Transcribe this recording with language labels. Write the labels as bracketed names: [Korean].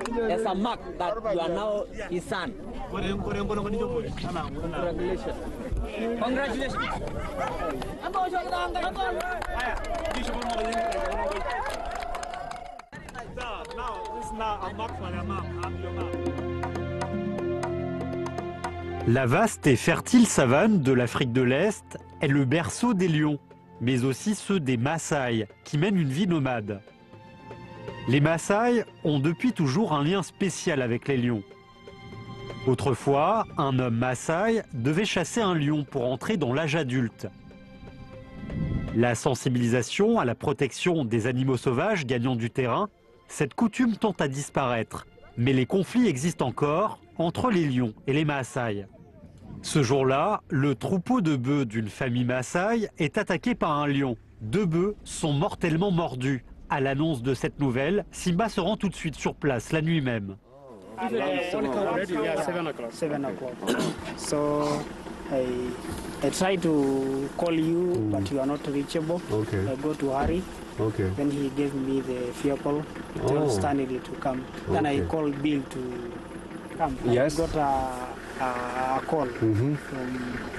[English] As a mark that you are now his son. Congratulations. Congratulations. Now this is now a mark for your mom. I'm your mom. [French] La vaste et fertile savane de l'Afrique de l'Est est le berceau des lions, mais aussi ceux des Maasai, qui mènent une vie nomade. Les Maasai ont depuis toujours un lien spécial avec les lions. Autrefois, un homme Maasai devait chasser un lion pour entrer dans l'âge adulte. La sensibilisation à la protection des animaux sauvages gagnant du terrain, cette coutume tend à disparaître. Mais les conflits existent encore entre les lions et les Maasai. Ce jour-là, le troupeau de bœufs d'une famille Maasai est attaqué par un lion. 2 bœufs sont mortellement mordus. À l'annonce de cette nouvelle, Simba se rend tout de suite sur place la nuit même. [English] Yeah, 7 o'clock. So I try to call you, but you are not reachable. Okay. I go to Harry. Okay. Then he gave me the vehicle, tell Stanley to come. Then I called Bill to come. Yes. I got a call from